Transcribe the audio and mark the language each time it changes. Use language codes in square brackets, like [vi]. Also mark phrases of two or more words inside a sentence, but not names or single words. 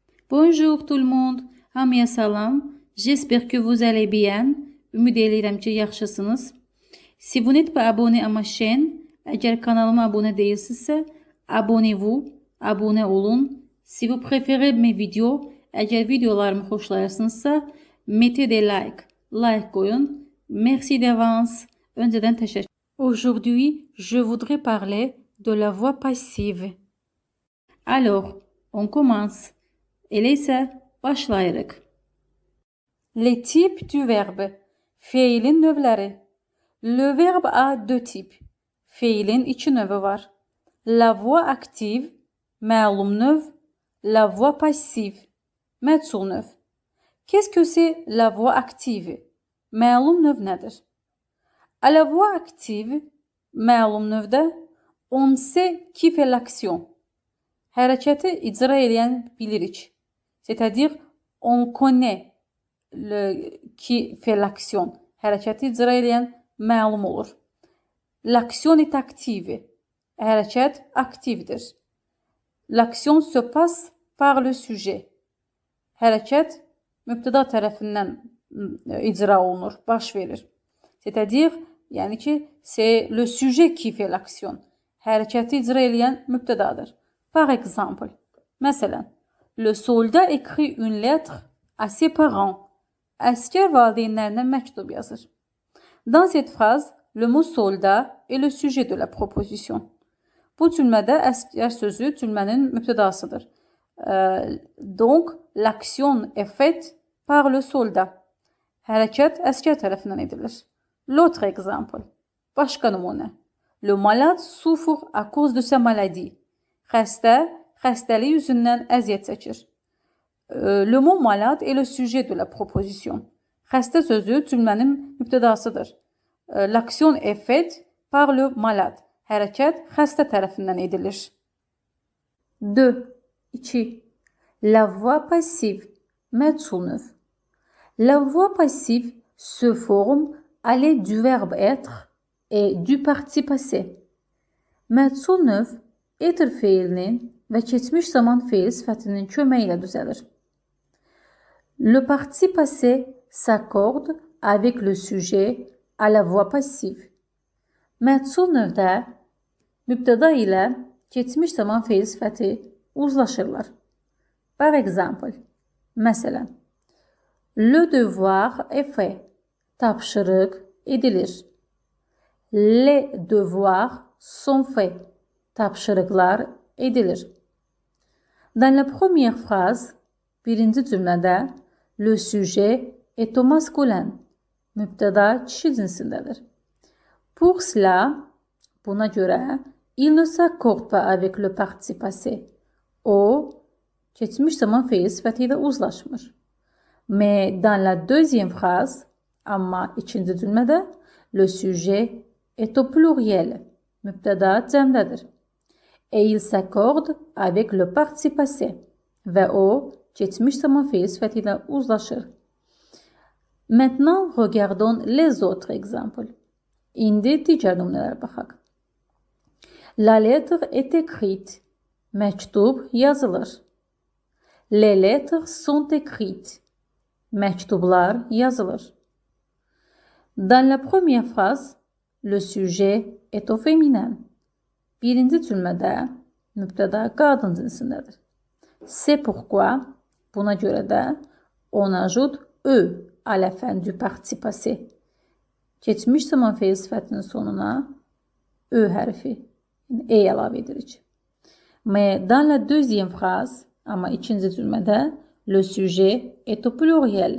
[fr] Bonjour tout le monde. [az] Hamıya salam. [fr] J'espère que vous allez bien. [az] Ümid edirəm ki, yaxşısınız. [fr] Si vous n'êtes pas abonné à ma chaîne, [az] əgər kanalıma abunə deyilsinizsə, [fr] abonnez-vous, [az] abunə olun. [fr] Si vous préférez mes vidéos, [az] əgər videolarımı xoşlayırsınızsa, [fr] mettez des likes, [az] like koyun. [fr] Merci d'avance. [az] Öncədən təşəkkür. [fr] Aujourd'hui, je voudrais parler de la voix passive. Alors, on commence. [az] Elə isə başlayırıq. [fr] Les types du verbe. [az] Feilin növləri. [fr] Le verbe a deux types. [az] Feilin iki növü var. [fr] La voix active, [az] məlum növ. [fr] La voix passive, [az] məchul növ. [fr] Qu'est-ce que c'est la voix active? [az] Məlum növ nədir? [fr] À la voix active, [az] məlum növdə, [fr] on sait qui fait l'action. [az] Hərəkəti icra edən bilirik. [fr] C'est-à-dire, on connaît qui fait l'action. [az] Hərəkəti icra edən məlum olur. [fr] L'action est active. [az] Hərəkət aktivdir. [fr] L'action se passe par le sujet. [az] Hərəkət mübtəda tərəfindən icra olunur, baş verir. [fr] C'est-à-dire, [az] yəni ki, [fr] c'est le sujet qui fait l'action. [az] Hərəkəti icra edən mübtədadır. [fr] Par exemple, məsələn, le soldat écrit une lettre à ses parents. [az] Əskər valideynlərinə məktub yazır. [fr] Dans cette phrase, le mot soldat est le sujet de la proposition. [az] Bu cümlədə əskər sözü cümlənin mübtədasıdır. [fr] Donc, l'action est faite par le soldat. [az] Hərəkət əskər tərəfindən edilir. [fr] L'autre exemple. [az] Başqa nümunə. [fr] Le malade souffre à cause de sa maladie. [az] Xəstə, xəstəlik yüzündən əziyyət çəkir. [fr] Le mot malade est le sujet de la proposition. [az] Xəstə sözü cümlənin mübtədasıdır. [fr] L'action est faite par le malade. [az] Hərəkət xəstə tərəfindən edilir. 2. [fr] La voix passive, [az] məchul növ. [fr] La voix passive se forme à l'aide du verbe être et du parti passé. [az] Məchul növ etir feilinin və keçmiş zaman feil sifətinin köməyi ilə düzəlir. [fr] Le parti passé s'accorde avec le sujet à la voix passive. [az] Məchul növdə mübtəda ilə keçmiş zaman feil sifəti uzlaşırlar. [fr] Par exemple, məsələn, le devoir est fait. [az] Tapşırıq edilir. [fr] Les devoirs sont faits. [az] Tapşırıqlar edilir. [fr] Dans la première phrase, [az] birinci cümlədə, [fr] le sujet est au masculin. [az] Mübtəda kişi cinsindədir. [fr] Pour cela, [az] buna görə, [fr] il ne s'accorde pas avec le parti passé. [az] O, keçmiş zaman feil sifəti ilə uzlaşmır. [fr] Mais dans la deuxième phrase, [az] amma ikinci cümlədə, [fr] le sujet est au pluriel. [az] Mübtəda cəmdədir. [fr] Et il s'accorde avec le parti passé. [az] Və o, keçmiş zaman feil sifəti ilə uzlaşır. [fr] Maintenant, regardons les autres exemples. [az] İndi digər nümunələrə baxaq. [fr] La lettre est écrite. [az] Məktub yazılır. [fr] Les lettres sont écrites. [az] Məktublar yazılır. [fr] Dans la première phrase, le sujet est au féminin. [az] Birinci cümlədə mübtəda qadın cinsindədir. [fr] C'est pourquoi, [az] buna görə də, [fr] on ajoute e à la fin du parti passé. [az] Keçmiş zaman feil sifətinin sonuna e hərfi, yəni əlavə edirik. [fr] Mais dans la deuxième phrase, [az] amma ikinci cümlədə, [fr] le sujet est au pluriel.